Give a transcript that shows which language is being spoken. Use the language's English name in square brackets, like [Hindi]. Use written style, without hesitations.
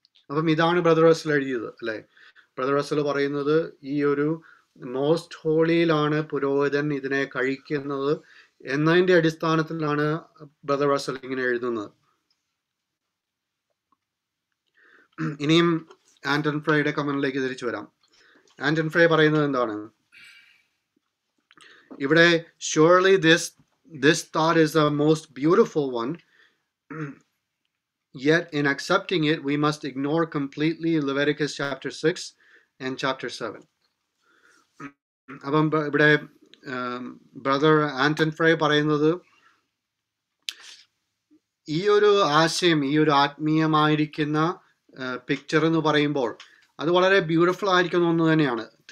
[Malayalam] അപ്പം ഇതാണ് brother Russell എഴുതിയത്, അല്ലെ? ബ്രദർ റസൽ പറയുന്നത് ഈ ഒരു മോസ്റ്റ് ഹോളിയിലാണ് പുരോഹിതൻ ഇതിനെ കഴിക്കുന്നത് എന്നതിന്റെ അടിസ്ഥാനത്തിലാണ് ബ്രദർ റസൽ ഇങ്ങനെ എഴുതുന്നത്. ഇനിയും ആന്റൺ ഫ്രൈയുടെ കമന്റിലേക്ക് തിരിച്ചു വരാം. ആന്റൺ ഫ്രൈ പറയുന്നത് എന്താണ് ഇവിടെ? [English] surely this thought is the most beautiful one, yet in accepting it we must ignore completely Leviticus chapter 6 and chapter 7. [Malayalam] അപ്പം ഇവിടെ ബ്രദർ ആന്റൺ ഫ്രൈ പറയുന്നത് ഈ ഒരു ആശയം, ഈ ഒരു ആത്മീയമായിരിക്കുന്ന പിക്ചർ എന്ന് പറയുമ്പോൾ അത് വളരെ ബ്യൂട്ടിഫുൾ ആയിരിക്കുന്ന ഒന്ന് തന്നെയാണ്.